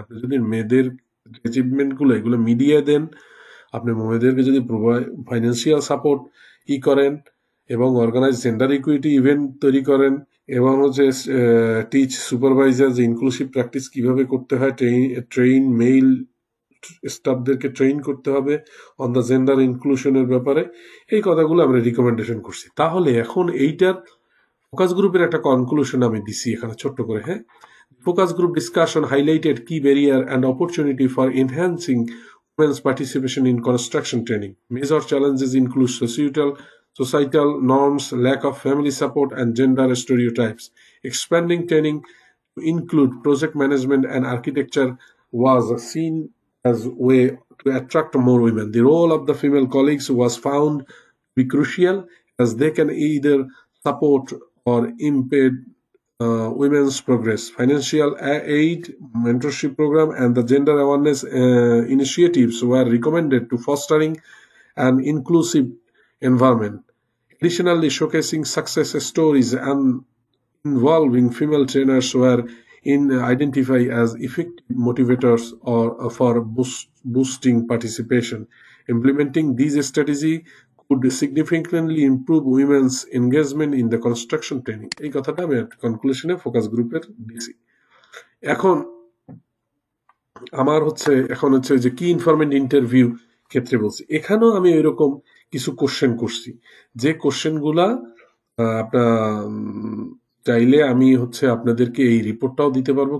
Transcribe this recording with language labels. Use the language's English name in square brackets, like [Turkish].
[Bangla] আপনি যদি মেয়েদের অ্যাচিভমেন্টগুলো এগুলো মিডিয়া দেন, আপনি মেয়েদেরকে যদি ফাইন্যান্সিয়াল সাপোর্ট করেন এবং অর্গানাইজ জেন্ডার ইকুইটি ইভেন্ট তৈরি করেন, এবং হচ্ছে টিচ সুপারভাইজার যে ইনক্লুসিভ প্র্যাকটিস কিভাবে করতে হয়, ট্রেইন মেইল স্টাফদেরকে ট্রেইন করতে হবে অন দ্য জেন্ডার ইনক্লুশনের ব্যাপারে, এই কথাগুলো আমরা রিকমেন্ডেশন করছি। তাহলে এখন এইটার ফোকাস গ্রুপের একটা কনক্লুশন আমি দিছি এখানে ছোট্ট করে। [English] হ্যাঁ, focus group discussion highlighted key barrier and opportunity for enhancing women's participation in construction training. Major challenges include societal norms, lack of family support, and gender stereotypes. Expanding training to include project management and architecture was seen as a way to attract more women. The role of the female colleagues was found to be crucial, as they can either support or impede women's progress. Financial aid, mentorship program, and the gender awareness initiatives were recommended to fostering an inclusive environment. Additionally, showcasing success stories and involving female trainers were identified as effective motivators or for boosting participation. Implementing these strategies could significantly improve women's engagement in the construction training. [Bangla] এই কথাটা আমি কনক্লুশনে focus গ্রুপের দিয়েছি। এখন আমার এখন হচ্ছে যে কি ইনফরমেন্ট ইন্টারভিউ ক্ষেত্রে বলছি, এখানেও আমি ওইরকম কিছু কোশ্চেন করছি, যে কোশ্চেনগুলা আপনার চাইলে আমি আপনাদেরকে এই রিপোর্টটাও দিতে পারবো।